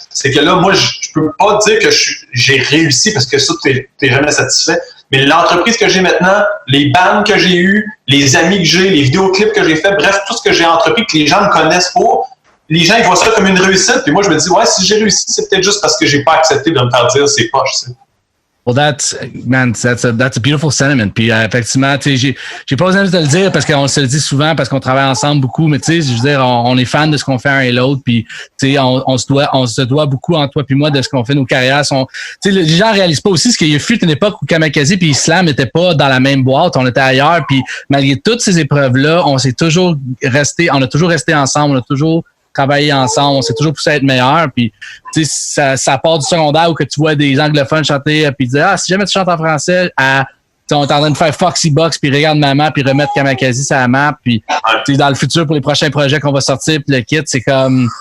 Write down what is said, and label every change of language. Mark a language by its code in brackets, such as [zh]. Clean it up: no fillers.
[fr] C'est que là, moi, je peux pas dire que j'ai réussi parce que ça, t'es jamais satisfait. Mais l'entreprise que j'ai maintenant, les bands que j'ai eues, les amis que j'ai, les vidéoclips que j'ai fait, bref, tout ce que j'ai entrepris que les gens me connaissent pour, les gens, ils voient ça comme une réussite. Puis moi, je me dis, ouais, si j'ai réussi, c'est peut-être juste parce que j'ai pas accepté de me faire dire c'est poche, tu sais. [en] Well, that's a beautiful sentiment. [fr] Puis effectivement, tu sais, j'ai pas besoin de te le dire parce qu'on se le dit souvent parce qu'on travaille ensemble beaucoup, mais tu sais, je veux dire, on est fan de ce qu'on fait un et l'autre, puis tu sais, on se doit beaucoup en toi puis moi de ce qu'on fait nos carrières. Tu sais, les gens réalisent pas aussi ce qu'il y a fut une époque où Kamakazi puis Islam n'étaient pas dans la même boîte, on était ailleurs, puis malgré toutes ces épreuves-là, on a toujours resté ensemble, on a toujours travailler ensemble, on s'est toujours poussé à être meilleur, puis tu sais, ça part du secondaire où que tu vois des anglophones chanter, puis dire si jamais tu chantes en français, on est en train de faire Foxy Box, puis regarde maman, puis remettre Kamakazi sur la map, puis dans le futur pour les prochains projets qu'on va sortir, puis le kit, c'est comme...